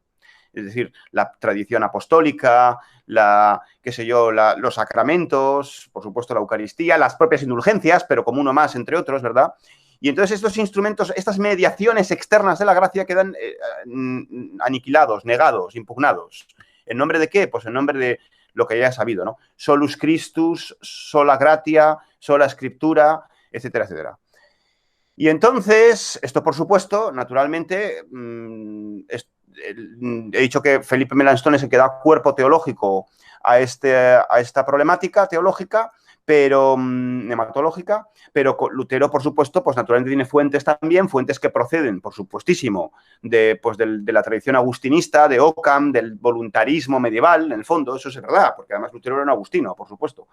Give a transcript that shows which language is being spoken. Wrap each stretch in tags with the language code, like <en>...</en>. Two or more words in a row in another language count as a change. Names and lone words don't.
<es>Es decir, la tradición apostólica, los sacramentos, por supuesto la Eucaristía, las propias indulgencias, pero como uno más, entre otros, ¿verdad? Y entonces estos instrumentos, estas mediaciones externas de la gracia quedan aniquilados, negados, impugnados. ¿En nombre de qué? Pues en nombre de lo que ya he sabido, ¿no?</es> <la>Solus Christus, sola gratia, sola scriptura,</la> <es>etcétera, etcétera. Y entonces, esto por supuesto, naturalmente, he dicho que Felipe Melanchthon es el que da cuerpo teológico a esta problemática teológica, pero nematológica, pero Lutero, por supuesto, pues naturalmente tiene fuentes también, fuentes que proceden, por supuestísimo, de la tradición agustinista, de Occam, del voluntarismo medieval, en el fondo, eso es verdad, porque además Lutero era un agustino, por supuesto.</es>